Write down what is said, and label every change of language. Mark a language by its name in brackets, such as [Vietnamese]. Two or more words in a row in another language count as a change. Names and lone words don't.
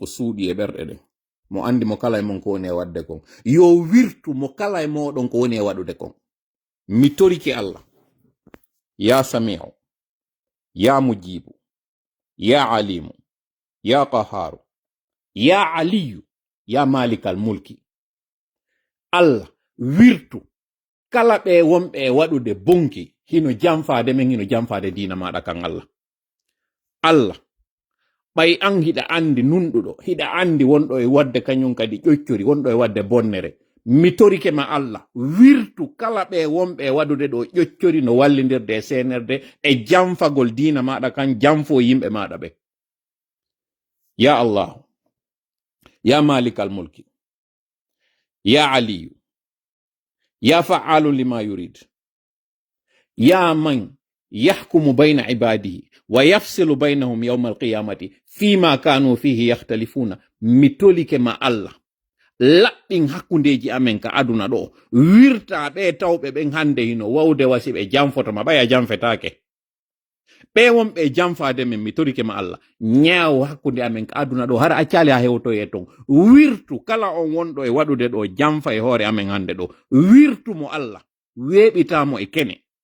[Fula] suuɗi e ɓerɗe ɗen mo andi mo kala e mon ko woni e wadde kon yo wirtu mo kala e moɗon ko woni e waɗude kon mi toriki Allah [Arabic] يا سميع يا مجيب يا عليم يا قهار يا علي يا مالك الملك [Fula] Allah wirtu kala ɓe wonɓe e waɗude bonki hino jamfade men hino jamfade dina maɗa kan Allah ɓay an hiɗa andi nunɗuɗo hiɗa andi wonɗo e wadde kañum kadi ƴoccori wonɗo e wadde bonnere mi torike ma Allah wirtu kala ɓe wonɓe e waɗude ɗo ƴoccori no wallidirde e senerde e jamfagol dina maɗa kan jamfo yimɓe maɗa ɓe [Arabic] يا الله يا مالك الملك يا علي يا فعال لما يريد يا من يحكم بين عباده ويفصل بينهم يوم القيامة فيما كانوا فيه يختلفون [Fula] mi tolike ma Allah laɓɓin hakkundeji amen ka aduna ɗo wirta ɓe tawɓe ɓen hande hino wawde wasi ɓe jamfotoma ɓaya jamfetake ɓe wonɓe jamfade men mi torike ma Allah ñaaw hakkunde amen ka aduna ɗo hara accali ha hewtoye ton wirtu kala on wonɗo e waɗude ɗo jamfa e hoore amen hande ɗo wirtu mo Allah weeɓitamo e kene